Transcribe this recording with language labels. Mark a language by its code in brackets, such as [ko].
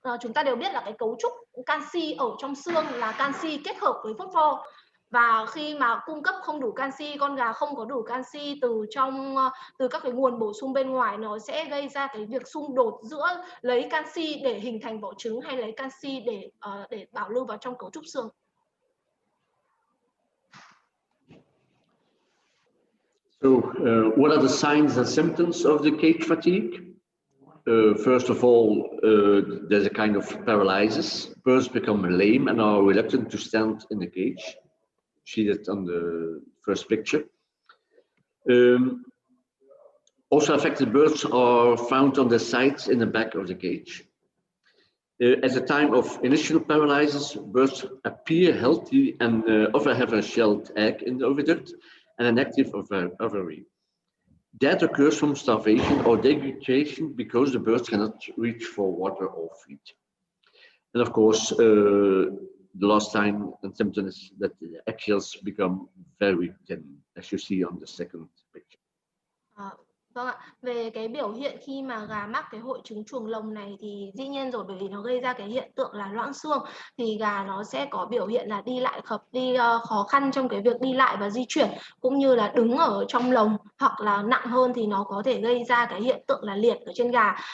[vi] Chúng ta đều biết là cái cấu trúc canxi ở trong xương là canxi kết hợp với phosphor, và khi mà cung cấp không đủ canxi, con gà không có đủ canxi từ các cái nguồn bổ sung bên ngoài, nó sẽ gây ra cái việc xung đột giữa lấy canxi để hình thành vỏ trứng hay lấy canxi để bảo lưu vào trong cấu trúc xương. [en] So, what are the signs and symptoms of the cage fatigue? First of all, there's a kind of paralysis. Birds become lame and are reluctant to stand in the cage. See that on the first picture. Also affected birds are found on the sides in the back of the cage. At the time of initial paralysis, birds appear healthy and often have a shelled egg in the oviduct and an active ovary. That occurs from starvation or dehydration because the birds cannot reach for water or feed. And of course, the last sign and symptom is that the eggshells become very thin, as you see on the second picture. [vi] Vâng ạ, về cái biểu hiện khi mà gà mắc cái hội chứng chuồng lồng này thì dĩ nhiên rồi, bởi vì nó gây ra cái hiện tượng là loãng xương thì gà nó sẽ có biểu hiện là đi lại khó khăn trong cái việc đi lại và di chuyển, cũng như là đứng ở trong lồng, hoặc là nặng hơn thì nó có thể gây ra cái hiện tượng là liệt ở trên gà.